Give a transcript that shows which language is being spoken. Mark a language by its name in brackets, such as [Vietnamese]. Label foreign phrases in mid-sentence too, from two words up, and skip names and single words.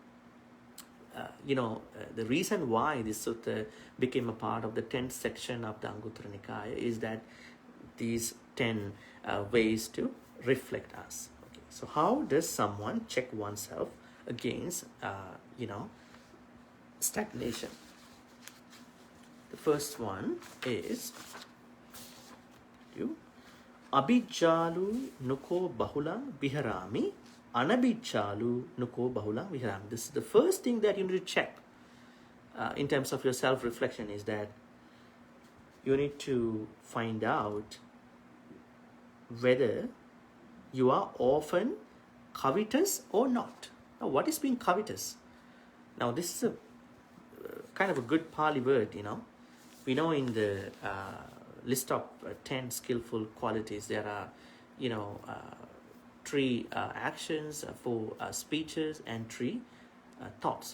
[English] The reason why this sutta became a part of the 10th section of the Anguttara Nikaya is that these 10 ways to reflect us. Okay. So how does someone check oneself against, stagnation? The first one is [Pali] abhijjalu nuko bahulang viharami, anabhijjalu nuko bahulang viharami. [English] This is the first thing that you need to check in terms of your self-reflection, is that you need to find out whether you are often covetous or not? Now, what is being covetous? Now, this is a kind of a good Pali word, We know in the list of 10 skillful qualities, there are, 3 actions, 4 speeches, and 3 thoughts.